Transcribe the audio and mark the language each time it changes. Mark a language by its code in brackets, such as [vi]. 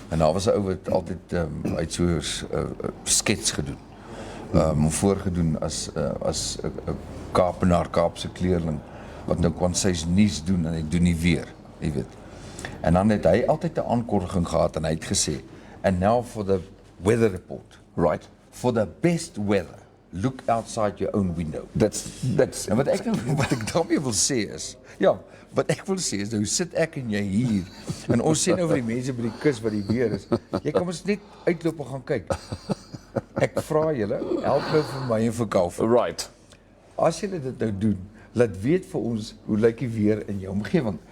[af] En daar was 'n ou wat altyd uit so 'n skets gedoen. Voorgedoen as 'n Kaapenaar, Kaapse kleerling wat nou kwansy's nuus doen en hy doen nie weer, jy weet. En dan het hy altyd 'n aankondiging gehad en hy het gesê, [en] and now for the weather report. Right. For the best weather, look outside your own window. That's [af] En wat ek daarmee wil sê is, ja, wat ek wil sê is, nou sit ek en jy hier, en ons sê nou vir die mense by die kus wat die weer is, jy kan ons net uitloop en gaan kyk. Ek vra julle, help nou vir my en vir Kaufeee. [en] right. [af] As julle dit nou doen, laat weet vir ons hoe lyk die weer in jou omgewing.